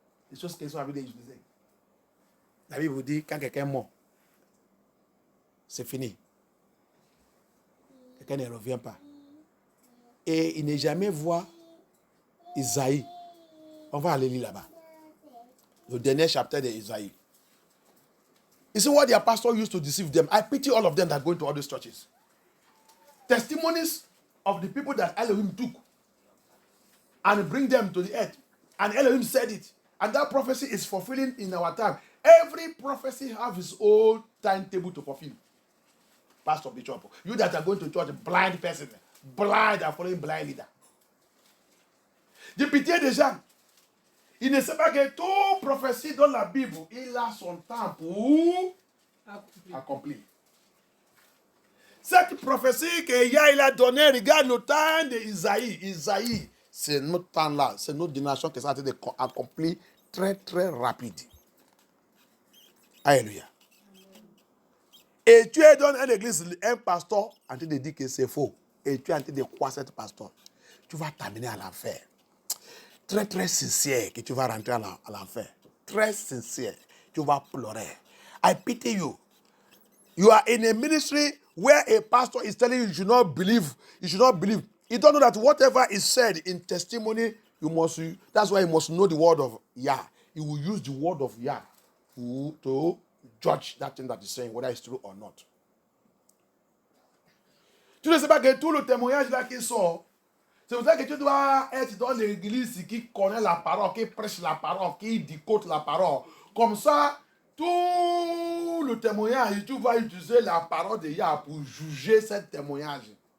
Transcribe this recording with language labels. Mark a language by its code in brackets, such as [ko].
[fr] Les choses qu'ils sont en train d'utiliser. La Bible vous dit, quand quelqu'un est mort, c'est fini. Quelqu'un ne revient pas. Et il n'est jamais voir Isaïe. On va aller lire là-bas. Le dernier chapitre d'Isaïe. [en] You see what their pastor used to deceive them. I pity all of them that go into all these churches. Testimonies of the people that Elohim took and bring them to the earth. And Elohim said it. And that prophecy is fulfilling in our time. Every prophecy has its own timetable to fulfill. Pastor, Bishop, you that are going to church, blind person, blind and following blind leader. [fr] J'ai pitié des gens. Il ne sait pas que toute prophétie dans la Bible, il a son temps pour accomplir. Cette prophétie que il a donnée, regarde le temps d'Isaïe. Isaïe, c'est notre temps-là, c'est notre génération qui s'est accomplie très, très rapide. Alléluia. Et tu es dans une église, un pasteur en train de dire que c'est faux. Et tu es en train de croire cette pasteur. Tu vas t'amener à l'enfer. Très, très sincère que tu vas rentrer à l'enfer. Très sincère. Tu vas pleurer. [en] I pity you. You are in a ministry where a pastor is telling you you should not believe. You should not believe. You don't know that whatever is said in testimony, that's why you must know the word of Yah. You will use the word of Yah to judge that thing that is saying, whether it's true or not. [fr] Tu ne sais pas que tout le témoignage là qui sort, c'est pour ça que tu dois être dans l'église qui connaît la parole, qui prêche la parole, qui décote la parole. Comme ça, tout le témoignage, tu vas utiliser la parole de Yah pour juger ce témoignage.